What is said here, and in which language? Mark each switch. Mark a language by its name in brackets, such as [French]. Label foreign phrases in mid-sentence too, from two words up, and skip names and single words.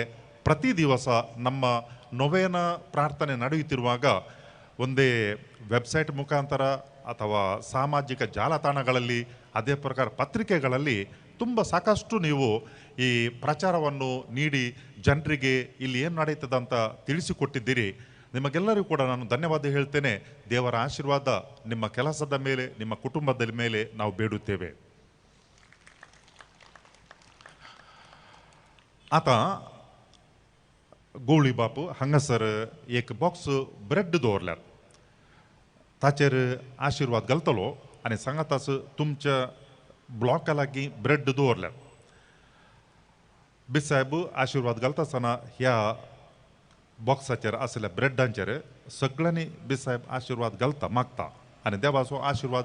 [Kannada] ಪ್ರತಿ ದಿವಸ ನಮ್ಮ ನೊವೇನ ಪ್ರಾರ್ಥನೆ ನಡೆಯುತ್ತಿರುವಾಗ ಒಂದೇ ವೆಬ್ಸೈಟ್ ಮುಖಾಂತರ ಅಥವಾ ಸಾಮಾಜಿಕ ಜಾಲತಾಣಗಳಲ್ಲಿ ಅದೇ ಪ್ರಕಾರ ಪತ್ರಿಕೆಗಳಲ್ಲಿ ತುಂಬ ಸಾಕಷ್ಟು ನೀವು ಈ ಪ್ರಚಾರವನ್ನು ನೀಡಿ ಜನರಿಗೆ ಇಲ್ಲಿ ಏನು ನಡೀತದೆ ಅಂತ ತಿಳಿಸಿಕೊಟ್ಟಿದ್ದೀರಿ. ನಿಮಗೆಲ್ಲರಿಗೂ ಕೂಡ ನಾನು ಧನ್ಯವಾದ ಹೇಳ್ತೇನೆ. ದೇವರ ಆಶೀರ್ವಾದ ನಿಮ್ಮ ಕೆಲಸದ ಮೇಲೆ ನಿಮ್ಮ ಕುಟುಂಬದ ಮೇಲೆ ನಾವು ಬೇಡುತ್ತೇವೆ. [Konkani] आता गोवळी बाप हांगासर एक [English] box bread [Konkani] दवरल्यात ताचेर आशिर्वाद घालतलो आनी सांगात तुमच्या ब्लॉका लागीं ब्रेड दवरल्यात बिसायब आशिर्वाद घालता आसतना ह्या बॉक्साचेर आसलेल्या ब्रेडांचेर सगळ्यांनी बिसायब आशिर्वाद घालता मागता आनी देवाचो आशिर्वाद